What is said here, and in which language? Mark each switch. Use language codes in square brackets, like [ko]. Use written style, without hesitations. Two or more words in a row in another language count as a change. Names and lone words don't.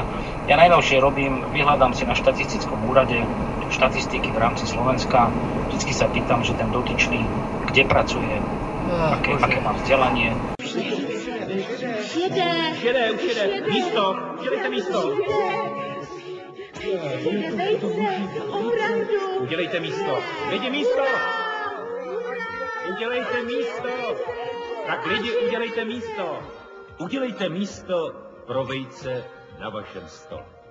[sk] Ja najnovšie vyhľadám si na štatistickom úrade štatistiky v rámci Slovenska. Vždycky sa pýtam, že ten dotyčný kde pracuje, aké má vzdelanie. Šedé. [cs] Místo. Udělejte místo. Udělejte místo. Lidi, místo. Udělejte místo. Tak lidi, udělejte místo. Udělejte místo pro vejce na vašem stole.